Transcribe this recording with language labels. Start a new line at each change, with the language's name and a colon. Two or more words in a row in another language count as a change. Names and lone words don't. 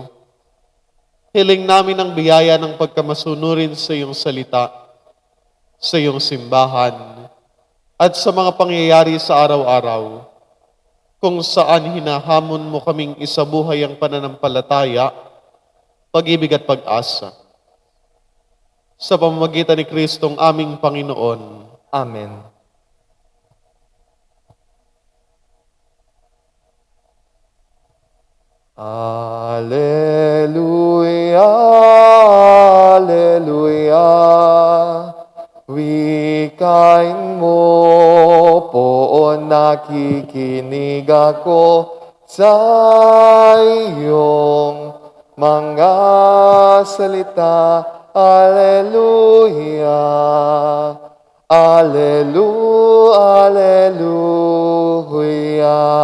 Filipino: Hiling namin ang biyaya ng pagkamasunurin sa iyong salita, sa iyong simbahan, at sa mga pangyayari sa araw-araw, kung saan hinahamon mo kaming isabuhay ang pananampalataya, pag-ibig at pag-asa. Sa pamamagitan ni Kristong aming Panginoon. Amen. Alleluia, Alleluia. Wikain mo poon nakikinig ako sa iyong mga salita. Alleluia, Alleluia, Alleluia.